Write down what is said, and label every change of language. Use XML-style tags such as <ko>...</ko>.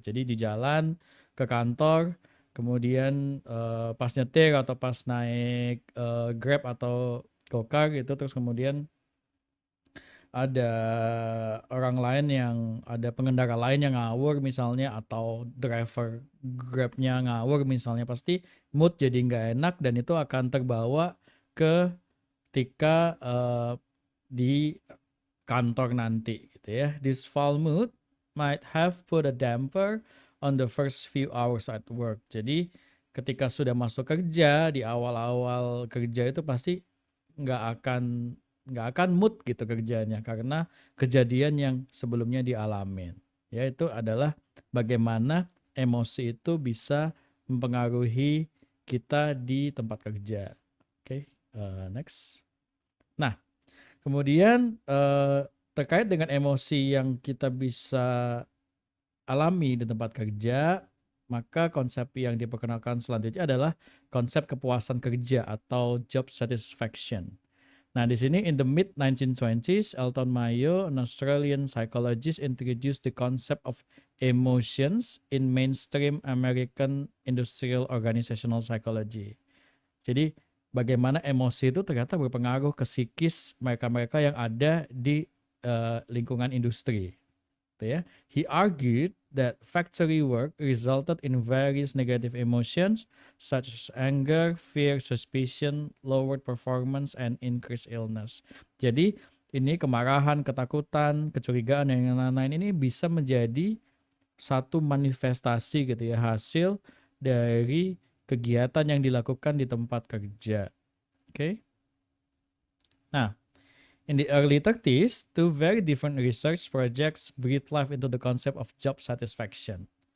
<id>Jadi di jalan ke kantor, kemudian pas nyetir atau pas naik Grab atau Gokar gitu, terus kemudian ada orang lain yang ada pengendara lain yang ngawur misalnya atau driver Grabnya ngawur misalnya, pasti mood jadi nggak enak dan itu akan terbawa ke ketika di kantor nanti gitu ya.</id> <en>This foul mood might have put a damper on the first few hours at work.</en> <id>Jadi ketika sudah masuk kerja di awal-awal kerja itu pasti nggak akan nggak akan mood gitu kerjanya karena kejadian yang sebelumnya dialamin. Ya itu adalah bagaimana emosi itu bisa mempengaruhi kita di tempat kerja. Oke, next. Nah, kemudian terkait dengan emosi yang kita bisa alami di tempat kerja, maka konsep yang diperkenalkan selanjutnya adalah konsep kepuasan kerja atau job satisfaction. Nah, di sini</id> <en>in the mid 1920s, Elton Mayo, an Australian psychologist, introduced the concept of emotions in mainstream American industrial organizational psychology.</en> <id>Jadi bagaimana emosi itu ternyata berpengaruh ke psikis mereka-mereka yang ada di lingkungan industri. Gitu ya.</id> <en>He argued that factory work resulted in various negative emotions such as anger, fear, suspicion, lowered performance, and increased illness.</en> <id>Jadi ini kemarahan, ketakutan, kecurigaan, dan yang lain-lain ini bisa menjadi satu manifestasi gitu ya, hasil dari kegiatan yang dilakukan di tempat kerja. Oke. Okay?</id> <en>Nah, in the early 30s, two very different research projects breathed life into the concept of job satisfaction.</en>